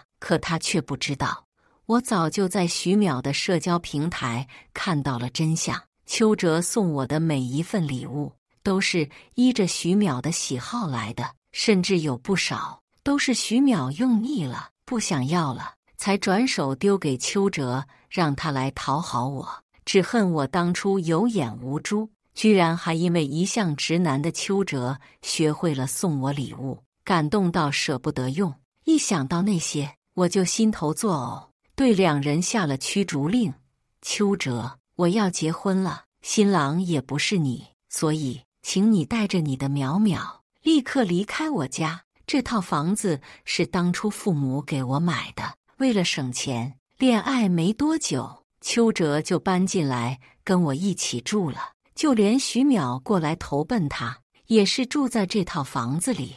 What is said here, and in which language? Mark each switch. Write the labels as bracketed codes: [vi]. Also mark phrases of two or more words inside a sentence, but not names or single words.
[zh] 可他卻不知道，我早就在徐淼的社交平台看到了真相。邱哲送我的每一份禮物，都是依着徐淼的喜好來的，甚至有不少都是徐淼用膩了，不想要了，才轉手丟給邱哲，讓他來討好我。只恨我當初有眼無珠，居然還因為一向直男的邱哲學會了送我禮物。感動到捨不得用。一想到那些，我就心頭作嘔，對兩人下了驅逐令。邱哲，我要結婚了，新郎也不是你，所以請你帶着你的淼淼立刻離開我家。這套房子是當初父母給我買的，為了省錢，戀愛沒多久，邱哲就搬進來跟我一起住了，就連徐淼過來投奔他，也是住在這套房子裡。